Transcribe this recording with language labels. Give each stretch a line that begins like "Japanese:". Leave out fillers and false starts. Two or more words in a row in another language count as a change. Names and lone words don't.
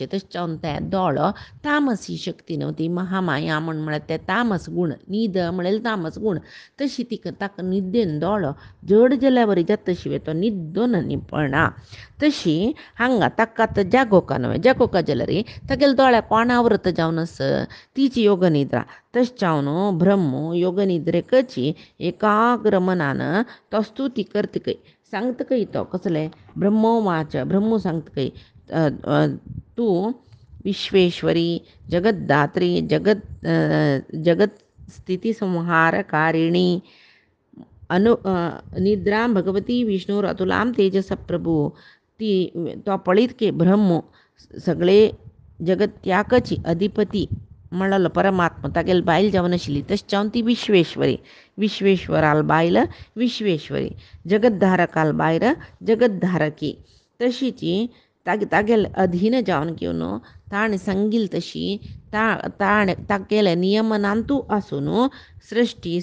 Konkani: तशें जावन ते दोळो तामसी शक्ती न्हू ती महामाया म्हळ्यार ते तामस गूण न्हीद म्हळ्यार तामस गूण तशी तिका ताका न्हिदेन दोळो जड जाल्या बरी जाता शिवाय तो न्हिदून पळना तशी हांगा ताका आतां जागोका न्हय जागोका जाल्यार तागेले दोळ्या कोण आवृत जावन आस तिची योगनिद्रा तशें जावन ब्रह्म योगनिद्रेकची एकाग्र मनान तो स्तुती करतकय सांगतकय तो कसले ब्रह्मोवाच ब्रह्म सांगतकय
Sanskrit: तूं विश्वेश्वरी जगद्धात्री जगत स्थिती संहारकारिणी निद्रां भगवती विष्णुर अतुलां तेजस
Konkani: प्रभू ती तो पळयत की ब्रह्म सगळे जगत्याकची अधिपती म्हणलो परमात्मा तागेले बायल जावन आशिल्ली तशें जावन ती विश्वेश्वराल बायल विश्वेश्वरी जगद्धारकाल बायल जगद्धारकी तशीची तागेले अधीन जावन घेवन ताणें सांगिल्ली तशी तागेले नियमनांतू आसून सृश्टी